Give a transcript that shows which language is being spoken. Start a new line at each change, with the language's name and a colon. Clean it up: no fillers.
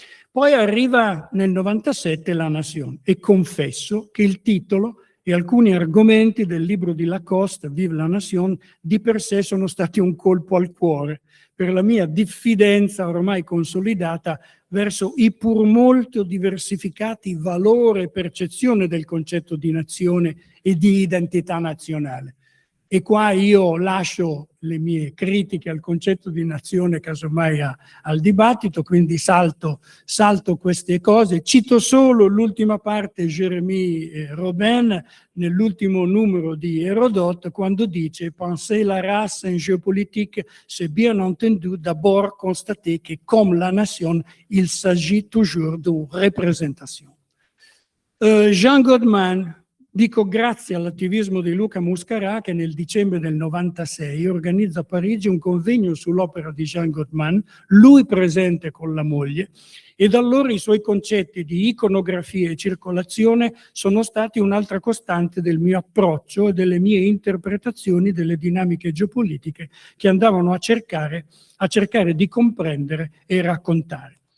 Italian: Poi arriva nel 97 La Nation e confesso che il titolo e alcuni argomenti del libro di Lacoste, Vive la Nation, di per sé sono stati un colpo al cuore per la mia diffidenza ormai consolidata verso i pur molto diversificati valori e percezione del concetto di nazione e di identità nazionale. E qua io lascio le mie critiche al concetto di nazione casomai al dibattito, quindi salto queste cose. Cito solo l'ultima parte, Jérémie Robin, nell'ultimo numero di Hérodote, quando dice
French: «Penser la race en géopolitique, c'est bien entendu d'abord constater que comme la nation, il s'agit toujours d'une représentation».
Italian: Jean Goldman. Dico grazie all'attivismo di Luca Muscarà che nel dicembre del 96 organizza a Parigi un convegno sull'opera di Jean Goldman, lui presente con la moglie, e da allora i suoi concetti di iconografia e circolazione sono stati un'altra costante del mio approccio e delle mie interpretazioni delle dinamiche geopolitiche che andavano a cercare di comprendere e raccontare.